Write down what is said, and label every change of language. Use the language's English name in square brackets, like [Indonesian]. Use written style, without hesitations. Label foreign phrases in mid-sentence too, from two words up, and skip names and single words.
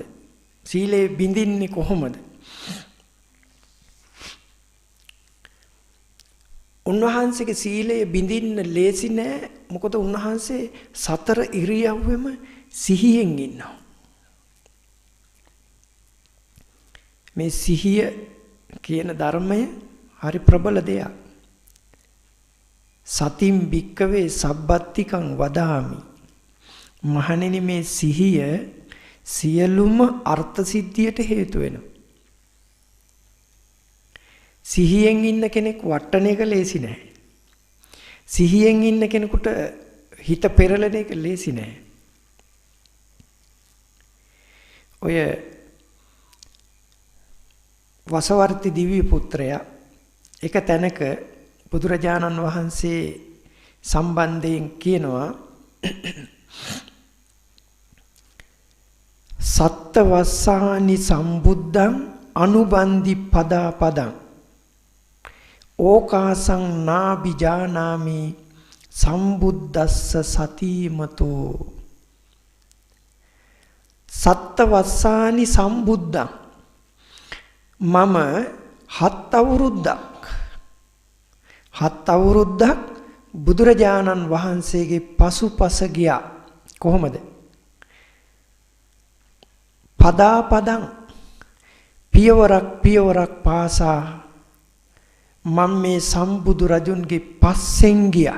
[Sinhala] සීලය බිඳින්නේ කොහොමද? උන්වහන්සේගේ සීලය බිඳින්න ලේසි නෑ. මොකද උන්වහන්සේ සතර ඉරියව්වෙම සිහියෙන් ඉන්නවා. මේ සිහිය කියන ධර්මය හරි ප්‍රබල දෙයක්. [Pali] සතිම් භික්කවේ සබ්බත්තිකං වදාමි. [Sinhala] මහණෙනි මේ සිහිය සියලුම අර්ථ සිද්ධියට හේතු වෙනවා. සිහියෙන් ඉන්න කෙනෙක් වට්ටන එක ලේසි නෑ. සිහියෙන් ඉන්න කෙනෙකුට හිත පෙරලන එක ලේසි නෑ. ඔය වසවර්ති දිව්‍ය පුත්‍රයා එක තැනක බුදුරජාණන් වහන්සේ සම්බන්ධයෙන් කියනවා [Pali] සත්ත වස්සානි සම්බුද්ධං අනුබන්දි පදා පදං ඕකාසං නාබිජානාමි සම්බුද්දස්ස සතිමතෝ සත්ත වස්සානි සම්බුද්ධං [Sinhala] මම 7 අවුරුද්දක් බුදුරජාණන් වහන්සේගේ පසුපස ගියා. කොහොමද? [Pali] පදා පදං [Sinhala] පියවරක් පාසා මම මේ සම්බුදු රජුන්ගේ පස්සෙන් ගියා.